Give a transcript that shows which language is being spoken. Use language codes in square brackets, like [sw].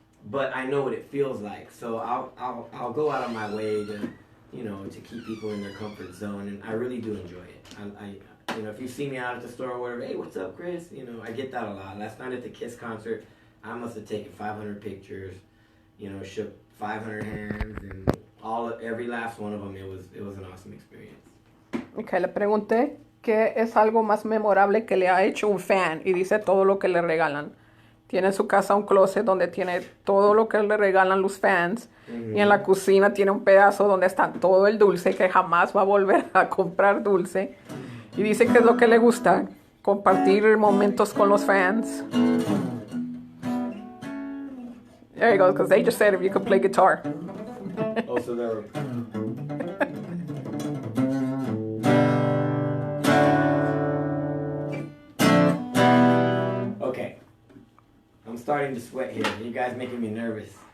[en] But I know what it feels like, so I'll go out of my way to, you know, to keep people in their comfort zone, and I really do enjoy it. I you know, if you see me out at the store or whatever, hey, what's up, Chris? You know, I get that a lot. Last night at the Kiss concert, I must have taken 500 pictures. shook 500 hands and every last one of them. It was an awesome experience. [es] Okay, le pregunté qué es algo más memorable que le ha hecho un fan y dice todo lo que le regalan. Tiene en su casa un closet donde tiene todo lo que le regalan los fans. Y en la cocina tiene un pedazo donde está todo el dulce, que jamás va a volver a comprar dulce. Y dice que es lo que le gusta, compartir momentos con los fans. [en] There you go, because they just said if you could play guitar. Oh, so there. Okay. I'm starting to sweat here. You guys making me nervous.